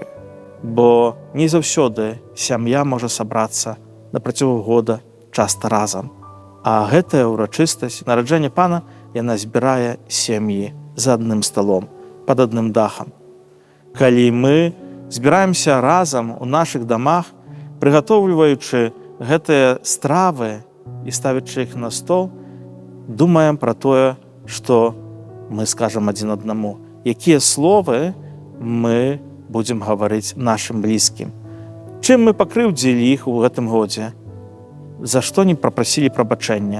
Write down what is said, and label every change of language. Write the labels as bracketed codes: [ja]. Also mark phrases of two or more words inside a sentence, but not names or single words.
[uk] Бо не завсюди сім'я може зібратися на протягом року часто разом. А ця урочистість народження Пана, вона збирає сім'ї за одним столом, під одним дахом. Коли ми збираємося разом у наших домах, [be] приготовлюючи гэтыя стравы і ставячы іх на стол, думаем пра тое, што мы скажам адзін аднаму, якія словы мы будзем гаварыць нашым блізкім. Чым мы пакрыўдзілі іх у гэтым годзе? За што не папрасілі прабачэння?